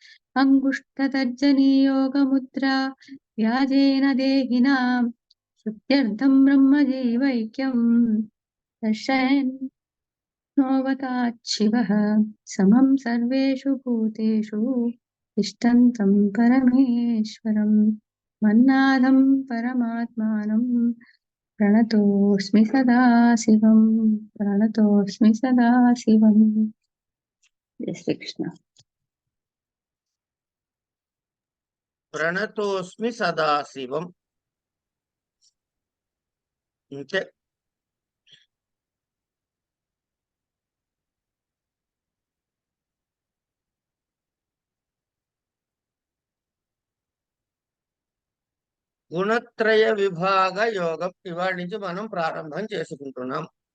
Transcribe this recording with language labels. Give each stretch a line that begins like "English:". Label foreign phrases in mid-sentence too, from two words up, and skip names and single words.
Sanskrit: अङ्गुष्ठतर्जनीयोगमुद्रा व्याजेन देहिनां श्रुत्यर्थं ब्रह्मजीवैक्यं दर्शयन्नोऽवताच्छिवः समं सर्वेषु भूतेषु तिष्ठन्तं परमेश्वरं मन्नाथं परमात्मानं प्रणतोऽस्मि सदाशिवं प्रणतोऽस्मि सदाशिवम् जय श्री कृष्ण ప్రణతోస్మి సదాశివం.
Telugu: ఇంతే. గుణత్రయ విభాగ యోగం ఇవాళ నుంచి మనం ప్రారంభం చేసుకుంటున్నాం.